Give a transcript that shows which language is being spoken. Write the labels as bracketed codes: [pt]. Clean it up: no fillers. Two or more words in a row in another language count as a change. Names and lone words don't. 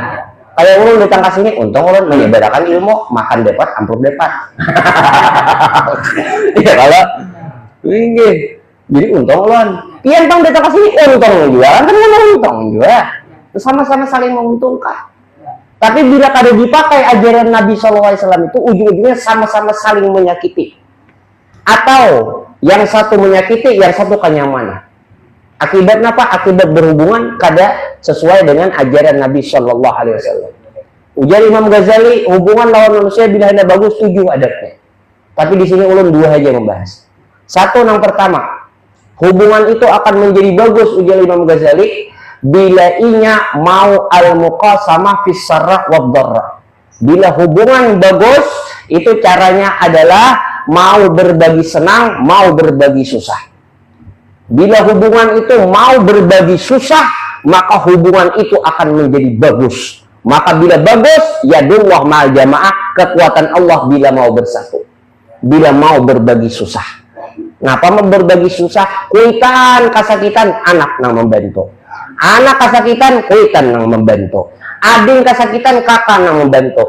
[bjn] Kayak ulun datang ke sini, untung ulun menyebarkan ilmu, makan dapat, amplop dapat. Ya kalau ini jadi untung ulun. Pian tong datang ke sini untung juga, kan untung juga. [id] Sama-sama saling menguntungkan. Tapi bila kada dipakai ajaran Nabi SAW itu ujung-ujungnya sama-sama saling menyakiti. Atau yang satu menyakiti, yang satu kenyamanan. Akibat apa? Akibat berhubungan kada sesuai dengan ajaran Nabi [ar] صلى الله عليه وسلم. [bjn] Ujar Imam Ghazali, hubungan lawan manusia bila hendak bagus 7 adabnya. [id] Tapi di sini ulun 2 aja membahas. Satu yang pertama, hubungan itu akan menjadi bagus ujar Imam Ghazali bila inya mau [ar] المقاسمة في السراء والضراء. [id] Bila hubungan bagus itu caranya adalah mau berbagi senang, mau berbagi susah. Bila hubungan itu mau berbagi susah, maka hubungan itu akan menjadi bagus. Maka bila bagus, [ar] يد الله مع الجماعة, [id] kekuatan Allah bila mau bersatu. Bila mau berbagi susah. [bjn] Ngapa mau berbagi susah? Kuitan kasakitan, anak nang membantu. Anak kasakitan, kuitan nang membantu. Ading kasakitan, kakak nang membantu.